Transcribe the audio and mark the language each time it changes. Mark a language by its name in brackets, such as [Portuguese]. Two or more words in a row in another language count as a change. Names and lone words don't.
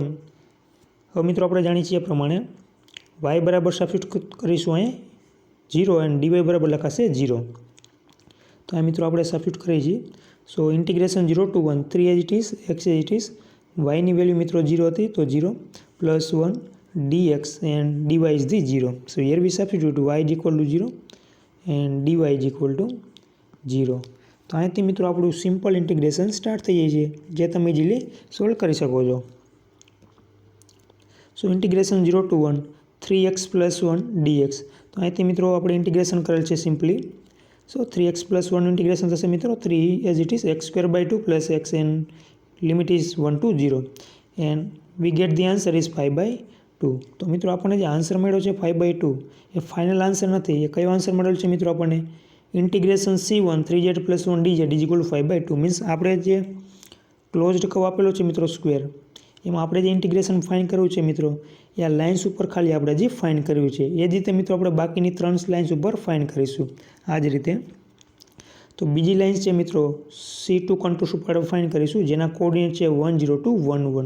[Gujarati] હવે મિત્રો આપણે જાણીએ છીએ પ્રમાણે y બરાબર સબસ્ટિટ્યુટ કરીશું અહીં 0 એન્ડ dy બરાબર લખાશે 0. તો આ મિત્રો આપણે સબસ્ટિટ્યુટ કરીએ છીએ. [English] so integration 0 to 1, 3 as it is, x as it is. [Gujarati] yની વેલ્યુ મિત્રો 0 હતી તો 0 પ્લસ 1 [English] dx and dy is the 0. So here we substitute y is equal to 0 and dy is equal to 0. [Gujarati] તો અહીંથી મિત્રો આપણું સિમ્પલ ઇન્ટિગ્રેશન સ્ટાર્ટ થઈ જાય છે, જે તમે [English] easily solve [Gujarati] કરી શકો છો. [English] so integration 0 to 1 3x plus 1 dx. [Gujarati] તો અહીંથી મિત્રો આપણે ઇન્ટિગ્રેશન કરેલ છે સિમ્પલી. [English] so 3x plus 1 integration [Gujarati] થશે મિત્રો [English] 3 as it is x square by 2 plus x and limit is 1 to 0 and we get the answer is 5 by 2. [Gujarati] તો મિત્રો આપણને જે આન્સર મળ્યો છે 5 by 2 એ [English] final answer [Gujarati] નથી. એ કયો આન્સર મળેલો છે મિત્રો? આપણને ઇન્ટિગ્રેશન C1 [English] 3z plus 1 dz is equal to 5 by 2. [Gujarati] મીન્સ આપણે જે [English] closed curve [Gujarati] આપેલો છે મિત્રો સ્ક્વેર, એમાં આપણે જે [English] integration find [Gujarati] કરવું છે મિત્રો એ આ લાઇન્સ ઉપર ખાલી આપણે જે ફાઇન્ડ કર્યું છે એ જ રીતે મિત્રો આપણે બાકીની 3 લાઇન્સ ઉપર ફાઇન્ડ કરીશું આ જ રીતે. તો બીજી લાઇન્સ છે મિત્રો C2 કન્ટુર્સ ઉપર ફાઇન્ડ કરીશું, જેના કોઓર્ડિનેટ છે 1 0 to 1 1.